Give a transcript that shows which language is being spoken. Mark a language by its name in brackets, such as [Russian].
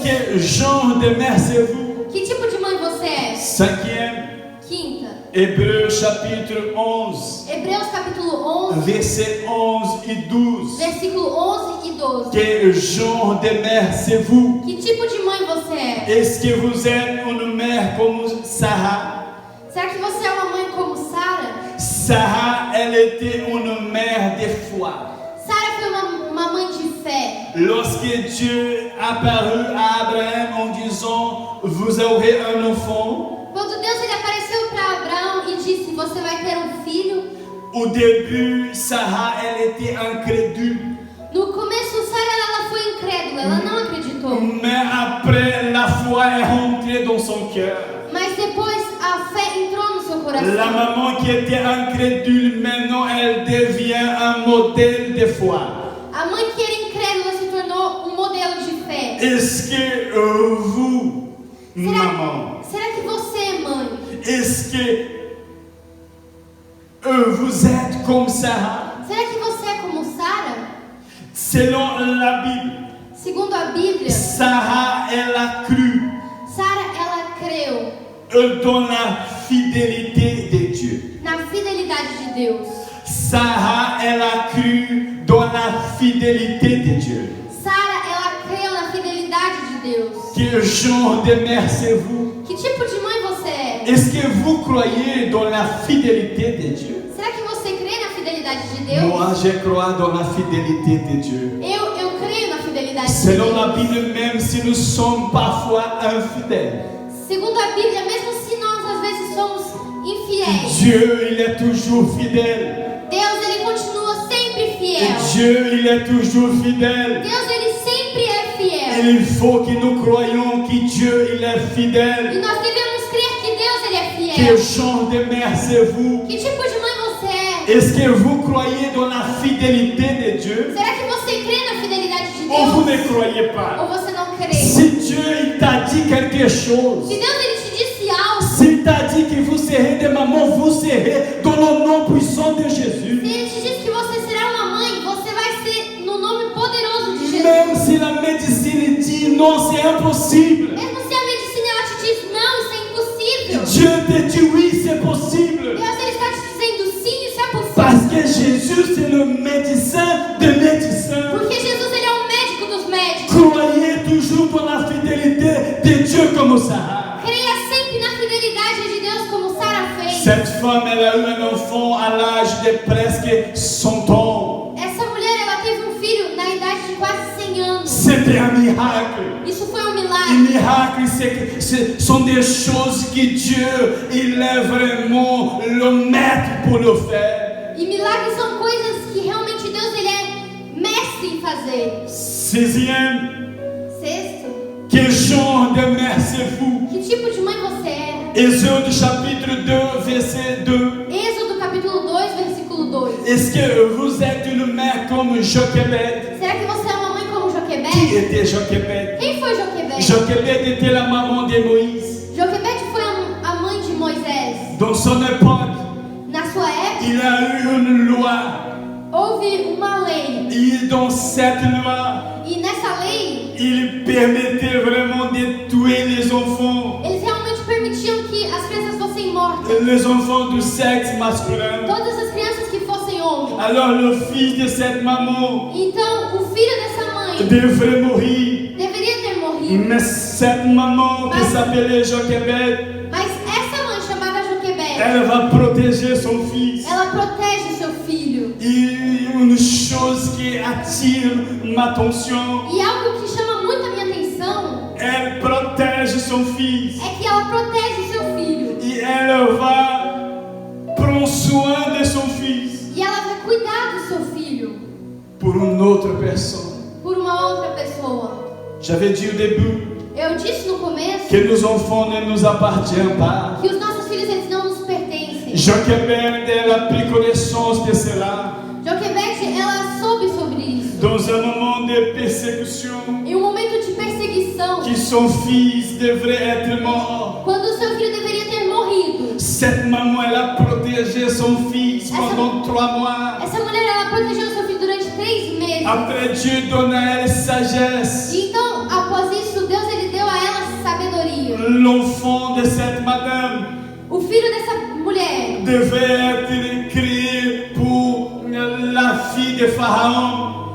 [French] Quel genre de mère c'est vous? [Portuguese] Que tipo de mãe você é? [French] Cinquième, [Portuguese] Quinta. [French] Hébreux chapitre 11, [Portuguese] Hebreus capítulo 11, [French] versets 11 et 12. [Portuguese] versículo 11 e 12. [French] Quel genre de mère c'est vous? [Portuguese] Que tipo de mãe você é? [French] Est-ce que vous êtes une mère comme Sarah? [Portuguese] Será que você é uma mãe como Sara? [French] Sarah, elle était une mère de foi. [Portuguese] Sara foi uma mãe de fé. [French] Lorsque Dieu apparut à Abraham en disant, vous aurez un enfant, [Portuguese] Quando Deus ele apareceu para Abraão e disse: você vai ter um filho. [French] au début, Sarah, elle était incrédule. [Portuguese] No começo, Sara ela foi incrédula, ela não acreditou. [French] Mais après, la foi est rentrée dans son cœur. [Portuguese] Mas depois a fé entrou no seu [French] La [Portuguese] coração. [French] maman qui était incrédule, maintenant, elle devient un modèle de foi. [Portuguese] A mãe que era incrédula se tornou um modelo de fé. [French] Est-ce que vous, maman, [Portuguese] Será que você é mãe? [French] est-ce que vous êtes comme Sarah? [Portuguese] Será que você é como Sara? [French] Selon la Bible, [Portuguese] Segundo a Bíblia, [French] Sarah, elle a cru [Portuguese] Sara ela creu [French] dans la fidélité de Dieu. [Portuguese] na fidelidade de Deus. [French] Sarah, elle a cru dans la fidélité de Dieu. [Portuguese] Sara ela creu na fidelidade de Deus. [French] Quel genre de mère c'est vous? [Portuguese] Que tipo de mãe você é? [French] Est-ce que vous croyez dans la fidélité de Dieu? [Portuguese] Será que você crê na fidelidade de Deus? [French] Moi, je crois dans la fidélité de Dieu. [Portuguese] Eu creio na fidelidade de [French] Selon [Portuguese] Deus. [French] la Bible, même si nous sommes parfois infidèles, [Portuguese] Segundo a Bíblia, mesmo se nós às vezes somos infiéis, [French] Dieu, il est toujours fidèle. [Portuguese] Deus ele continua sempre [French] Et [Portuguese] fiel. [French] Dieu, il est toujours fidèle. [Portuguese] Deus ele sempre é fiel. [French] Et il faut que nous croyions que Dieu, il est [Portuguese] E [French] fidèle. [Portuguese] nós devemos crer que Deus ele é [French] Quel [Portuguese] fiel. [French] genre de mère c'est vous? [Portuguese] Que tipo de mãe você é? [French] Est-ce que vous croyez dans la fidélité de Dieu? [Portuguese] Será que você crê na fidelidade de [French] Ou vous [Portuguese] Deus? [French] ne croyez pas? [Portuguese] Ou você não crê? [French] Si Dieu il t'a dit quelque chose, [Portuguese] Se Deus ele te disse algo, [French] s'il t'a dit que vous serez des mamans, vous serez dans le nom puissant de [Portuguese] se [French] Jésus. [Portuguese] ele te disse que você será uma mãe, você vai ser no nome poderoso de Jesus. [French] Même si la médecine dit non, c'est impossible. [Portuguese] Mesmo se a medicina ela te diz não, isso é impossível. [French] Dieu te dit oui, c'est possible. [Portuguese] Deus ele está te dizendo sim, isso é possível. [French] Parce que Jésus, c'est le médecin des médecins. [Portuguese] Porque Jesus ele é o médico dos médicos. [French] Croyez toujours dans la fidélité de Dieu comme ça. [Portuguese] Creia sempre na fidelidade de Deus como Sara fez. [French] Cette femme, elle a eu un enfant à l'âge de presque 100 ans. [Portuguese] Essa mulher ela teve um filho na idade de quase 100 anos. [French] C'était un miracle. [Portuguese] Isso foi um [French] Un [Portuguese] milagre. [French] miracle, ce sont des choses que Dieu, il est vraiment le maître pour le faire. [Portuguese] E milagres são coisas que realmente Deus ele é mestre em fazer. [French] Sixième, [Portuguese] Sexto, [French] quel genre de mère c'est vous? [Portuguese] que tipo de mãe você é? [French] Exode chapitre 2, verset 2. [Portuguese] Êxodo capítulo 2, versículo 2. [French] Est-ce que vous êtes une mère comme Jochebed? [Portuguese] Será que você é uma mãe como [French] Qui [Portuguese] Joquebede? [French] était Jochebed? [Portuguese] Quem foi Joquebede? [French] Jochebed était la maman de Moïse. [Portuguese] Joquebede foi a mãe de Moisés. [French] Dans son époque, [Portuguese] Na sua época, [French] il a eu une loi. [Portuguese] houve uma lei. [French] Et dans cette loi, [Portuguese] E nessa lei, [French] il permettait vraiment de tuer les enfants. [Portuguese] eles realmente permitiam que as crianças fossem mortas. [French] Les enfants du sexe masculin. [Portuguese] Todas as crianças que fossem homens. [French] Alors le fils de cette maman [Portuguese] Então, o filho dessa mãe [French] devrait mourir. [Portuguese] deveria ter morrido. [French] Mais cette maman qui s'appelait Jochebed, [Portuguese] Mas essa mãe chamada Joquebede, [French] elle va protéger son fils. [Portuguese] ela protege seu filho. [French] Et une chose qui attire ma attention, [Portuguese] E algo que chama muito a minha atenção [French] elle protège son fils. [Portuguese] é que ela protege seu filho. [French] Et elle va prendre soin de son fils [Portuguese] E ela vai cuidar do seu filho [French] pour une autre personne. [Portuguese] por uma outra pessoa. [French] J'avais dit au début [Portuguese] Eu disse no começo [French] que nos enfants ne nous appartiennent pas. [Portuguese] que os nossos filhos eles não nos pertencem. [French] Jochebed, elle a pris connaissance de cela. [Portuguese] Joquebede, ela soube sobre isso. [French] Dans un moment de persécution, [Portuguese] Em um momento de perseguição, [French] que son fils devrait être mort. [Portuguese] quando o seu filho deveria ter morrido, [French] Cette maman, elle a protégé son fils pendant 3 mois. [Portuguese] essa mulher ela protegeu seu filho durante 3 meses. [French] Après, Dieu donne à elle sagesse. [Portuguese] E então, após isso, Deus ele deu a ela sabedoria. [French] L'enfant de cette madame [Portuguese] O filho dessa mulher [French] devait être créé pour la fille de Pharaon.